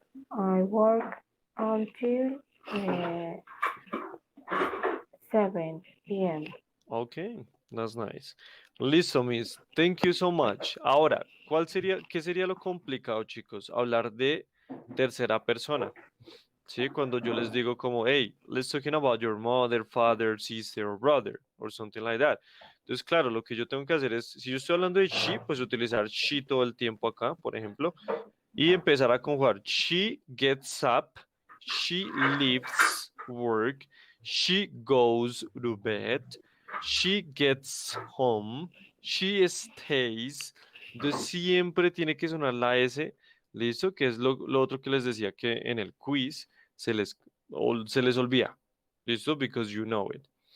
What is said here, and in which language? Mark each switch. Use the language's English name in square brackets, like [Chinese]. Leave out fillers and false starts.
[English] I work until 7 p.m. Okay, that's nice. [Spanish] Listo, [English] Miss. Thank you so much. [Spanish] Ahora, qué sería lo complicado, chicos? Hablar de tercera persona. ¿Sí? Cuando yo les digo como, [English] hey, let's talking about your mother, father, sister, or brother, or something like that. [Spanish] Entonces, claro, lo que yo tengo que hacer es, si yo estoy hablando de she, pues utilizar she todo el tiempo acá, por ejemplo, y empezar a conjugar. [English] She gets up, she leaves work, she goes to bed, she gets home, she stays. [Spanish] Entonces siempre tiene que sonar la S, ¿listo? Que es lo otro que les decía que en el quiz se les olvida, ¿listo? [English] Because you know it.